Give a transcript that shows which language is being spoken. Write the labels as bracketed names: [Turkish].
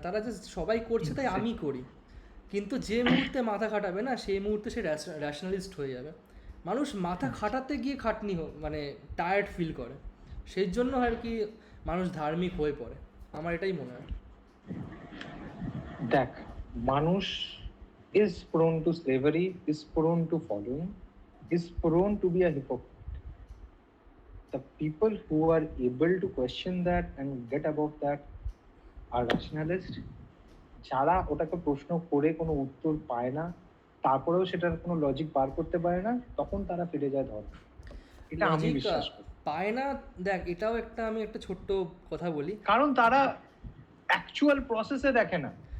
[Bangla] তারা যে সবাই করছে তাই আমি করি, কিন্তু যে মুহূর্তে মাথা খাটাবে না সেই মুহূর্তে সে র্যাশনালিস্ট হয়ে যাবে। মানুষ মাথা খাটাতে গিয়ে মানে টায়ার্ড ফিল করে, সেই জন্য আর কি মানুষ ধার্মিক হয়ে পড়ে, আমার এটাই মনে হয়। দেখ, মানুষ [English] is prone to slavery, is prone to following, is prone to be a hypocrite. The people who are able to question that and get above that are rationalists. [Bangla] যারা ওটাকে প্রশ্ন করে কোনো উত্তর পায় না, তারপরেও সেটার কোনো লজিক বার করতে পারে না, তখন তারা ফিরে যায় ধর্ম। এটা আমি লজিক বিশ্বাস করি। পায় না, দেখ এটাও আমি একটা ছোট্ট কথা বলি, কারণ তারা অ্যাকচুয়াল প্রসেসে দেখে না।